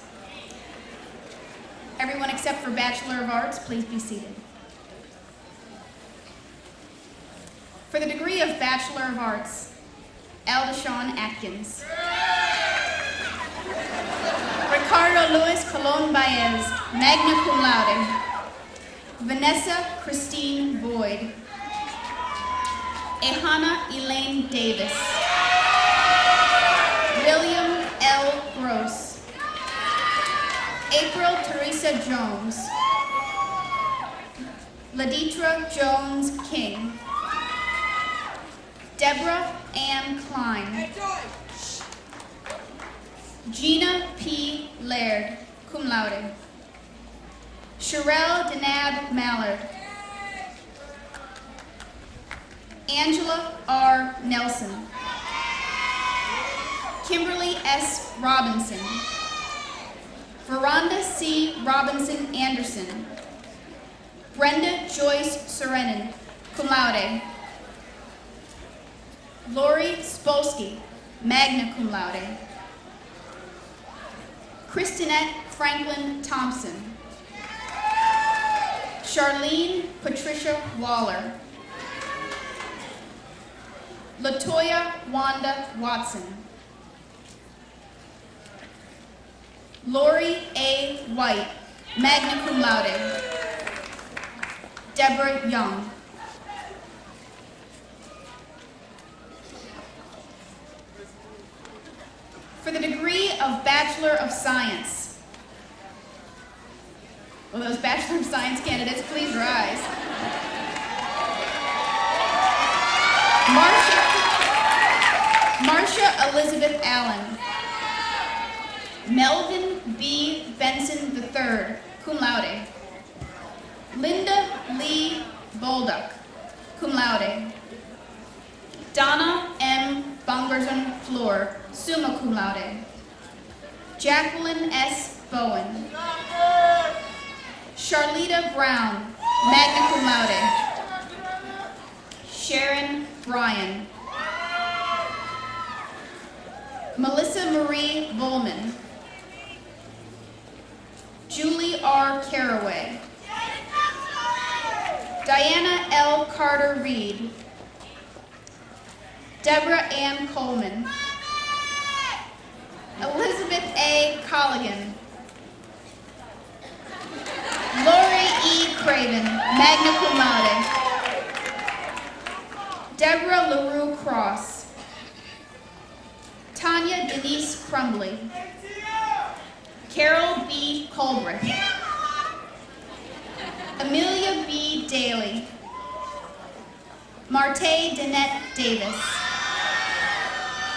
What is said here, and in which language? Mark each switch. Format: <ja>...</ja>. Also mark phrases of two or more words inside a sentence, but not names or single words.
<en>Everyone except for Bachelor of Arts, please be seated. For the degree of Bachelor of Arts, Aldeshawn Atkins. Ricardo Luis Colon Baez,</en> <la>magna cum laude.</la> <en>Vanessa Christine Boyd. Ehana Elaine Davis. William L. Gross. April Teresa Jones. Laditra Jones King. Deborah Ann Klein. Gina P. Laird,</en> <la>cum laude.</la> <en>Sherelle Denab Mallard. Angela R. Nelson. Kimberly S. Robinson. Veranda C. Robinson Anderson. Brenda Joyce Serenin,</en> <la>cum laude.</la> <en>Lori Spolsky,</en> <la>magna cum laude.</la> <en>Kristinette Franklin Thompson. Charlene Patricia Waller. Latoya Wanda Watson. Lori A. White,</en> <la>magna cum laude.</la> <en>Deborah Young. For the degree of Bachelor of Science, will those Bachelor of Science candidates please rise? Marcia Elizabeth Allen. Melvin B. Benson III,</en> <la>cum laude.</la> <en>Linda Lee Bolduck,</en> <la>cum laude.</la> <en>Donna M. Bungerson Floor,</en> <la>summa cum laude.</la> <en>Jacqueline S. Bowen. Charlita Brown,</en> <la>magna cum laude.</la> <en>Sharon Bryan. Melissa Marie Bowman. Julie R. Caraway. Diana L. Carter Reed. Deborah Ann Coleman. Elizabeth A. Colligan. Lori E. Craven,</en> <la>magna cum laude.</la> <en>Deborah LaRue Cross. Tanya Denise Crumbly. Carol B. Colbreth. Amelia B. Daly. Marte Danette Davis.</en>